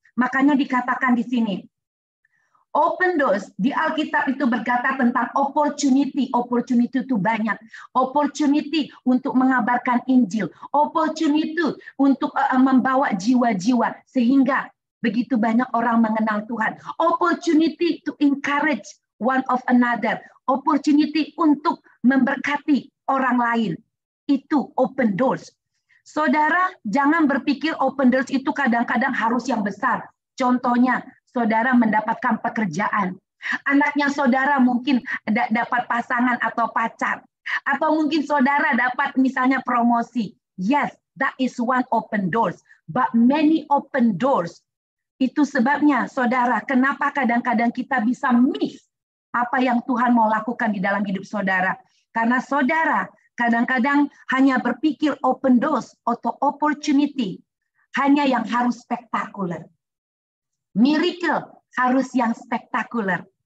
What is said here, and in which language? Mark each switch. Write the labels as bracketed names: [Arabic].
[Indonesian] Makanya dikatakan di sini, open doors, di Alkitab itu berkata tentang opportunity. Opportunity itu banyak. Opportunity untuk mengabarkan Injil. Opportunity untuk membawa jiwa-jiwa. Sehingga begitu banyak orang mengenal Tuhan. [English] Opportunity to encourage one of another. [Indonesian] Opportunity untuk memberkati orang lain. Itu open doors. Saudara, jangan berpikir open doors itu kadang-kadang harus yang besar. Contohnya, saudara mendapatkan pekerjaan. Anaknya saudara mungkin dapat pasangan atau pacar. Atau mungkin saudara dapat misalnya promosi. [English] Yes, that is one open doors. But many open doors. [Indonesian] Itu sebabnya saudara, kenapa kadang-kadang kita bisa miss apa yang Tuhan mau lakukan di dalam hidup saudara. Karena saudara kadang-kadang hanya berpikir open doors atau opportunity. Hanya yang harus spektakuler. Miracle harus yang spektakuler.